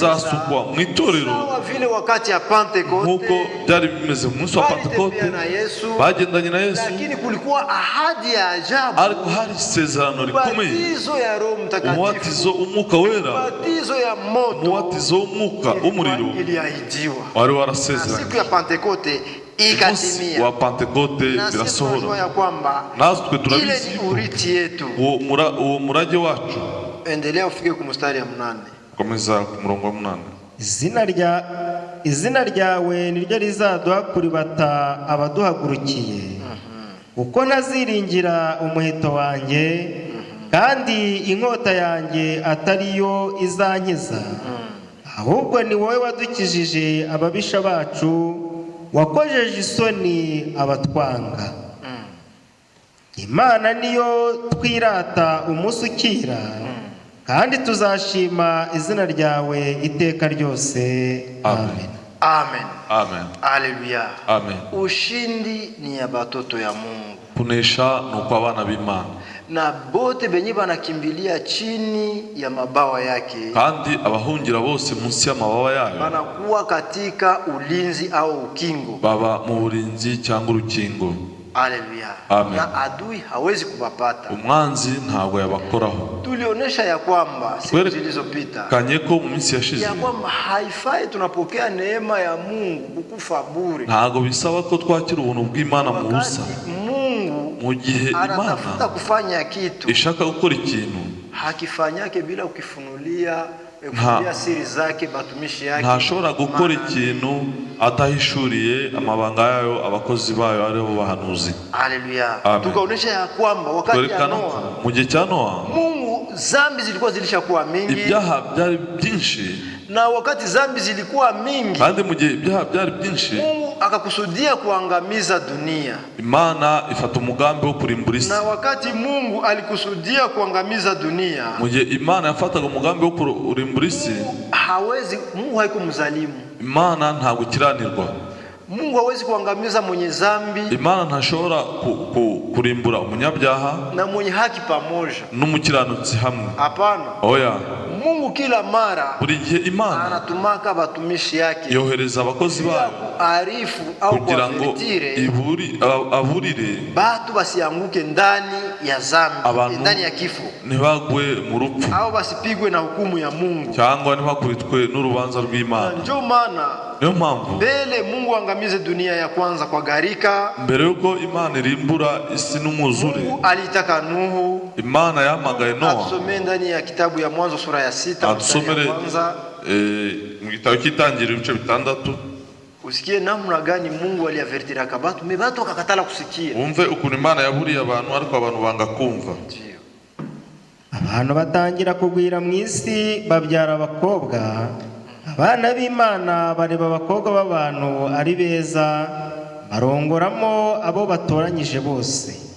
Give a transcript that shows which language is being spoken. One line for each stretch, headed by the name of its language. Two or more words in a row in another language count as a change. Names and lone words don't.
Kinyarwanda: zizasukwa mu itorero.
Swahili: Sawa vile wakati ya Pentekoste,
Kinyarwanda: nkuko byari bimeze mu munsi wa Pentekoste bagendanye na Yesu,
Swahili: lakini kulikuwa ahadi ya ajabu,
Kinyarwanda: ariko hari isezerano rikomeye,
Swahili: ubatizo ya Roho Mtakatifu,
Kinyarwanda: umubatizo w'Umwuka Wera,
Swahili: ubatizo ya moto,
Kinyarwanda: umubatizo w'umwuka w'umuriro
Swahili: iliahidiwa.
Kinyarwanda: wari warasezeranye.
Swahili: Siku ya Pentekoste ikatimia,
Kinyarwanda: wa Pentekoste birasohora. Natwe turabizi
Swahili: urithi yetu,
Kinyarwanda: uwo murage wacu.
Swahili: Endelea ufike ku mstari ya 8.
Kinyarwanda: Komeza ku murongo wa 8. Izina ryawe niryo rizaduha kuribata abaduhagurukiye, kuko ntaziringira umuheto wanjye, kandi inkota yanjye atariyo izankiza, ahubwo ni wowe wadukijije ababisha bacu, wakojeje isoni abatwanga. Imana niyo twirata umunsi ukira, kandi tuzashima izina ryawe iteka ryose. Amen. Amen. Amen. Haleluya. Amen.
Swahili: Ushindi ni ya batoto ya Mungu.
Kinyarwanda: Kunesha nuko abana b'Imana,
Swahili: Na bote benye banakimbilia chini ya mabawa yake,
Kinyarwanda: kandi abahungira bose munsi y'amababa yayo
Swahili: banakuwa katika ulinzi au ukingo.
Kinyarwanda: baba mu burinzi cyangwa urukingo. Haleluya. Amen.
Swahili: Na adui hawezi kubapata.
Kinyarwanda: Umwanzi ntabwo yabakoraho.
Swahili: Tulionesha ya kwamba siku zilizopita
Kinyarwanda: Kanye ko mu minsi yashize
Swahili: ya kwamba haifai tunapokea neema ya Mungu kukufa bure.
Kinyarwanda: ntabwo bisaba ko twakira ubuntu bw'Imana mu busa.
Swahili: Mungu
Kinyarwanda: Mu gihe
Swahili: anatafuta
Kinyarwanda: Imana
Swahili: kufanya kitu,
Kinyarwanda: ishaka gukora ikintu,
Swahili: hakifanyake bila kukifunulia siri zake batumishi yake.
Kinyarwanda: ntashobora gukora ikintu atahishuriye amabanga yayo abakozi bayo aribo bahanuzi. Haleluya. Amen.
Swahili: Tukaonesha ya kwamba wakati ya
Kinyarwanda: Twerekana ko Noa, mu gihe cya Nowa
Swahili: Mungu zambi zilikuwa zilishakuwa mingi,
Kinyarwanda: ibyaha byari byinshi,
Swahili: na wakati zambi zilikuwa mingi,
Kinyarwanda: kandi mu gihe ibyaha byari byinshi
Swahili: Mungu akakusudia kuangamiza dunia.
Kinyarwanda: Imana ifata umugambi wo kurimbura isi.
Swahili: Na wakati Mungu alikusudia kuangamiza dunia,
Kinyarwanda: Mu gihe Imana yafataga umugambi wo kurimbura isi,
Swahili: Mungu haikumzalimu.
Kinyarwanda: Imana ntabwo ikiranirwa.
Swahili: Mungu hawezi kuangamiza mwenye zambi
Kinyarwanda: Imana ntashobora kurimbura umunyabyaha
Swahili: na mwenye haki pamoja.
Kinyarwanda: n'umukiranutsi hamwe.
Swahili: Hapana.
Kinyarwanda: Oya,
Swahili: Mungu kila mara
Kinyarwanda: buri gihe Imana
Swahili: anatumaka batumishi yake
Kinyarwanda: yohereza abakozi bayo
Swahili: arifu au
Kinyarwanda: kugira ngo
Swahili: kuavertire
Kinyarwanda: aburire
Swahili: batu basianguke ndani ya zambi,
Kinyarwanda: abantu
Swahili: ndani ya kifo,
Kinyarwanda: ntibagwe mu rupfu
Swahili: au basipigwe na hukumu ya Mungu.
Kinyarwanda: cyangwa ntibakubitwe n'urubanza rw'Imana.
Swahili: Ndio maana
Kinyarwanda: Niyo mpamvu
Swahili: mbele Mungu angamize dunia ya kwanza kwa gharika,
Kinyarwanda: mbere yuko Imana irimbura isi n'umwuzure,
Swahili: Mungu alitaka Nuhu
Kinyarwanda: Imana yahamagaye Nowa.
Swahili: atusomee ndani ya kitabu ya Mwanzo sura ya 6 mstari
Kinyarwanda: Adusomere
Swahili: wa kwanza,
Kinyarwanda: mu gitabo cy'Itangiriro ibice 6,
Swahili: usikie namna gani Mungu aliavertira kabatu mebatu akakatala kusikia.
Kinyarwanda: wumve ukuntu Imana yaburiye abantu ariko abantu banga kumva.
Swahili: Ndio.
Kinyarwanda: Abantu batangira kugwira mu isi, babyara abakobwa. Abana b'Imana bareba abakobwa b'abantu ari beza, barongoramo abo batoranyije bose.